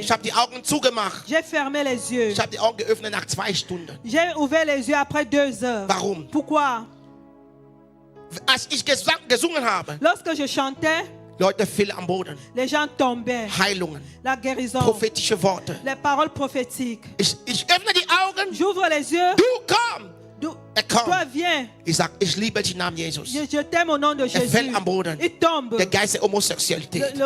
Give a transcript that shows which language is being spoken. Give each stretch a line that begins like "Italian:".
German: Ich habe die Augen zugemacht.
French: J'ai fermé les yeux.
German: Ich habe die Augen geöffnet nach 2 Stunden.
French: J'ai ouvert les yeux après 2 heures.
German: Warum?
French: Pourquoi?
German: Als ich gesungen habe,
French: Lorsque je chantais,
German: Leute fielen am Boden.
French: les gens tombaient.
German: Heilungen,
French: La guérison,
German: prophetische Worte.
French: les paroles prophétiques.
German: Ich öffne die Augen.
French: J'ouvre les yeux.
German: Du komm!
French: Toi,
German: Komm!
French: viens.
German: Ich sag, ich liebe den Namen Jesus.
French: Je t'aime au nom de Jésus.
German: fällt am Boden.
French: Il tombe.
German: Der Geist der Homosexualität.